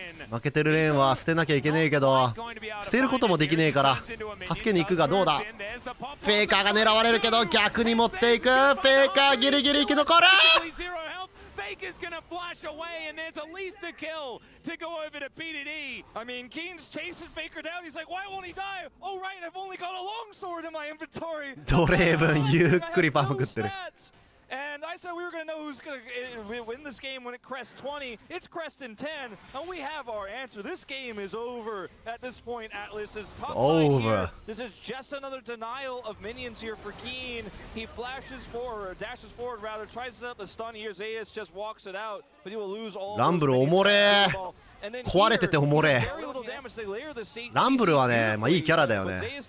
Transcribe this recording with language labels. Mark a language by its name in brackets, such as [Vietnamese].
[Japanese] 負けてるレーンは捨てなきゃいけねえけど捨てることもできねえから助けに行くがどうだ。フェイカーが狙われるけど逆に持っていく。フェイカーギリギリ生き残る。 [English] Faker's gonna flash away, and there's at least a kill to go over to PDD. I mean, Keen's chasing Faker down. He's like, why won't he die? Oh, right, I've only got a longsword in my inventory. [Japanese] ドレーブンゆっくりパン食ってる。 [English] And I said we were going to know who's going to win this game when it crests 20. It's cresting 10, and we have our answer. This game is over at this point. Atlas is top side here. This is just another denial of minions here for Keen. He flashes forward, or dashes forward rather, tries to set up the stun here. Zayas just walks it out, but he will lose all those minions. [Japanese] 壊れてておもれ。ランブルはね、まあいいキャラだよね。